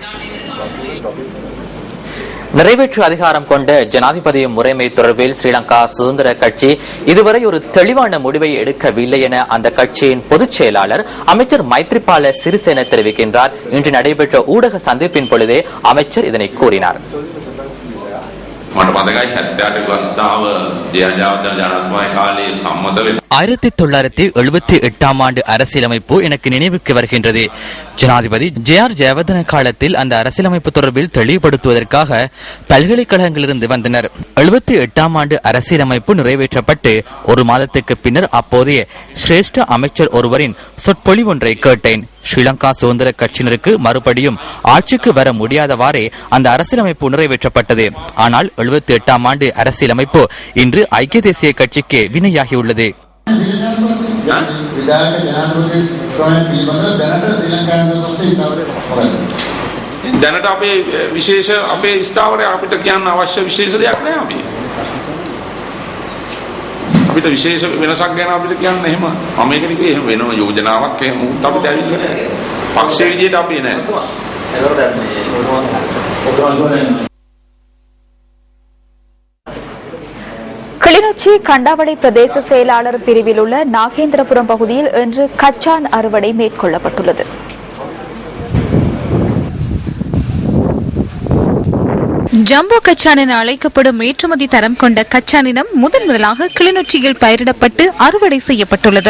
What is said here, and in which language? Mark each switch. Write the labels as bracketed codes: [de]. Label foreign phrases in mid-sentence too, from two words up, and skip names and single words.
[ta] நிறைவேற்று அதிகாரம் கொண்ட ஜனாதிபதி முறைமை தொடர்பில் ஸ்ரீலங்கா சுதந்திர கட்சி இதுவரை ஒரு தெளிவான முடிவை எடுக்கவில்லை என அந்த கட்சியின் பொதுச் செயலாளர் அமைச்சர் மைத்ரிபால சிறிசேன தெரிவிக்கின்றார். இன்று நடைபெற்ற ஊடக சந்திப்பின் பொழுதே அமைச்சர் இதனை கூறினார். [si] මට මතකයි 78 වස්තාව ජනාධිපති කාලේ සම්මත වෙන [ta] 1978 ஆண்டு அரசியலமைப்பு எனக்கு நினைவுக்கு வருகின்றது. ஜனாதிபதி ஜே.ஆர். ஜெயவர்தன காலத்தில் அந்த அரசியலமைப்பு தொடர்பில் தெளிவுபடுத்துவதற்காக பல்கலைக்கழகங்களிலிருந்து வந்தனர். 78 ஆண்டு அரசியலமைப்பு நிறைவேற்றப்பட்டு ஒரு மாதத்துக்கு பின்னர் அப்போதைய சிரேஷ்ட அமைச்சர் ஒருவரின் சொற்பொழிவொன்றை கேட்டேன். ஸ்ரீலங்கா சுதந்திர கட்சியினருக்கு மறுபடியும் ஆட்சிக்கு வர முடியாதவாறே அந்த அரசியலமைப்பு நிறைவேற்றப்பட்டது. ஆனால் 78 ஆண்டு அரசியலமைப்பு இன்று ஐக்கிய தேசிய கட்சிக்கு வினையாகியுள்ளது. [si] දැනට අපේ විශේෂ අපේ ස්ථාවරය අපිට කියන්න අවශ්‍ය විශේෂ දෙයක් නෑ. අපිට විශේෂ වෙනසක් ගැන අපිට කියන්න එහෙම මම ඒක නෙවෙයි එහෙම වෙනම යෝජනාවක් එහෙම උත් අපිට ඇවිල්ලා නෑ. පක්ෂයේ විදියට අපි නෑ. [ta] கிளிநொச்சி கண்டாவளை பிரதேச செயலாளர் பிரிவில் உள்ள நாகேந்திரபுரம் பகுதியில் இன்று கச்சான் அறுவடை மேற்கொள்ளப்பட்டுள்ளது. ஜம்போ கச்சான் என அழைக்கப்படும் ஏற்றுமதி தரம் கொண்ட கச்சானினம் முதன் முதலாக கிளிநொச்சியில் பயிரிடப்பட்டு அறுவடை செய்யப்பட்டுள்ளது.